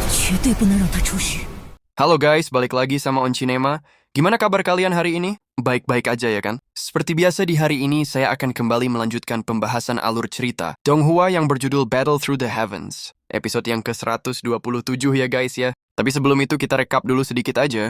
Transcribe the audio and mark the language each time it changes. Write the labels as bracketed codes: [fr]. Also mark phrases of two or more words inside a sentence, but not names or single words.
[zh] 绝对不能让他出去。 [id] Halo guys, balik lagi sama Oncinema. Gimana kabar kalian hari ini? Baik-baik aja ya kan? Seperti biasa di hari ini, saya akan kembali melanjutkan pembahasan alur cerita Donghua yang berjudul Battle Through the Heavens. Episode yang ke-127 ya guys ya. Tapi sebelum itu kita rekap dulu sedikit aja.